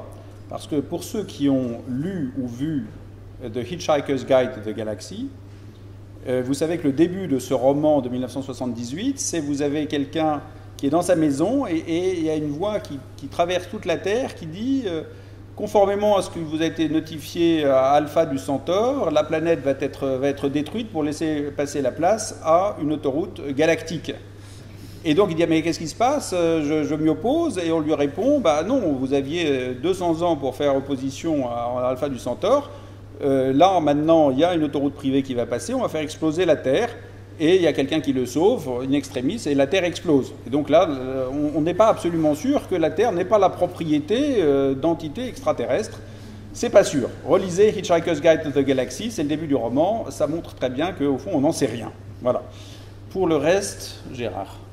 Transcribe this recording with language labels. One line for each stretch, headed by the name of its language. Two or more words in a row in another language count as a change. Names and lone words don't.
French: Parce que pour ceux qui ont lu ou vu The Hitchhiker's Guide to the Galaxy, vous savez que le début de ce roman de 1978, c'est vous avez quelqu'un qui est dans sa maison et il y a une voix qui traverse toute la Terre qui dit conformément à ce qui vous a été notifié à Alpha du Centaure, la planète va être détruite pour laisser passer la place à une autoroute galactique. Et donc il dit mais qu'est-ce qui se passe, je m'y oppose, et on lui répond bah non, vous aviez 200 ans pour faire opposition à Alpha du Centaure, là maintenant il y a une autoroute privée qui va passer, on va faire exploser la Terre, et il y a quelqu'un qui le sauve,
Latin: in extremis,
French: et la Terre explose. Et donc là, on n'est pas absolument sûr que la Terre n'est pas la propriété d'entités extraterrestres. C'est pas sûr. Relisez Hitchhiker's Guide to the Galaxy, c'est le début du roman, ça montre très bien qu'au fond, on n'en sait rien. Voilà. Pour le reste, Gérard.